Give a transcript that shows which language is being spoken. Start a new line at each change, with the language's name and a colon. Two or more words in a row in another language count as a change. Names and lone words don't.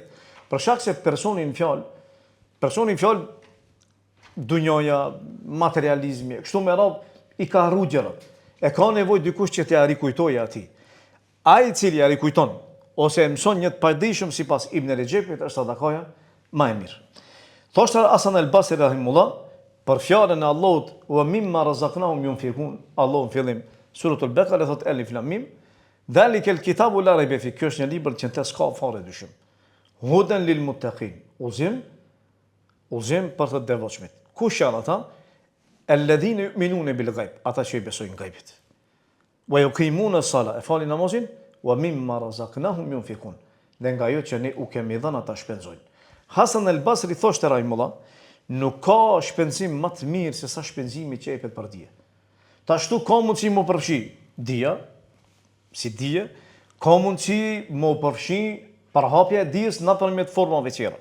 Albanian: Për shkak se personi në fjalë dunjoja, materializmi, kështu me radhë i ka harruar gjërat. E ka nevojë dikush që t'ia rikujtojë atij. Ai i cili ja rikujton ose e mëson një të padijshëm sipas Ibn Rexhepit është sadakaja më e mirë. Thoshte Hasan al-Basri rahimullah për fjalën e Allahut
Arabic: ومما رزقناهم ينفقون,
Albanian: Allahu në fillim suratul Baqara thot
Arabic: الم ذلك الكتاب لا ريب فيه,
Albanian: kjo është një libër që s'ka fare dyshim.
Arabic: هدى للمتقين,
Albanian: udhëzim për të devotshmit. Kush janë ata?
Arabic: الذين يؤمنون بالغيب,
Albanian: ata që i besojnë ghaibit.
Arabic: ويقيمون الصلاة,
Albanian: e falin namazin,
Arabic: ومما رزقناهم ينفقون,
Albanian: dhe nga ajo që ne u kemi dhënë ata shpenzojnë. Hasan al-Basri thoshte rahimullah, nuk ka shpenzim më të mirë se sa shpenzimi që jepet për dije. Ashtu ka mundësi më përfshi dija, si dije, ka mundësi më përfshi përhapja e dijes nëpërmjet formave tjera.